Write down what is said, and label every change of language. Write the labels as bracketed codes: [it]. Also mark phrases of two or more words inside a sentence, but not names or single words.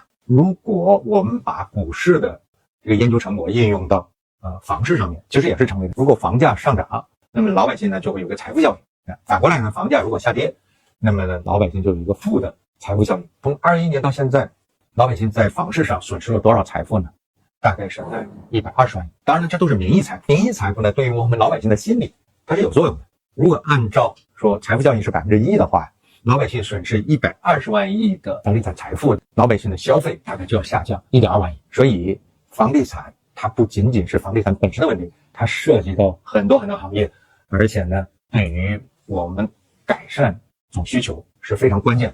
[zh] 如果我們把股市的这個研究成果應用到房市上面，其實也是成立的。如果房價上漲，那麼老百姓呢就會有個財富效應。反過來呢，房價如果下跌，那麼呢老百姓就有一個負的財富效應。從21年到現在，老百姓在房市上損失了多少財富呢？大概是在120萬億。當然了，這都是名義財富。名義財富呢，對於我們老百姓的心理它是有作用的。如果按照說財富效應是1%的話，老百姓損失120萬億的房地產財富，老百姓的消費大概就要下降1.2萬億。所以房地產它不僅僅是房地產本身的問題，它涉及到很多很多行業，而且呢對於我們改善總需求是非常關鍵的。